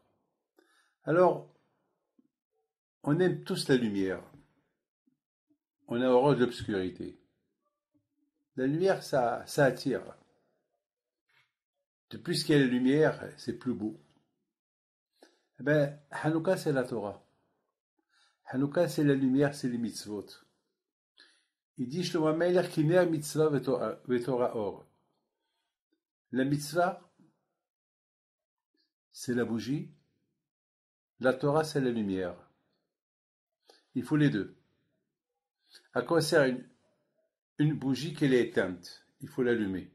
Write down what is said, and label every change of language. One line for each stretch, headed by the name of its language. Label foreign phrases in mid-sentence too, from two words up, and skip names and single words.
French: Alors, on aime tous la lumière, on a horreur de l'obscurité. La lumière, ça attire. De plus qu'il y a la lumière, c'est plus beau. Eh ben, Hanouka, c'est la Torah. Hanouka, c'est la lumière, c'est les mitzvot. Il dit
Hebrew: שלמה המלך כי נר מצוה ותורה אור.
French: La mitzvah, c'est la bougie. La Torah, c'est la lumière. Il faut les deux. À quoi sert une bougie qu'elle est éteinte? Il faut l'allumer.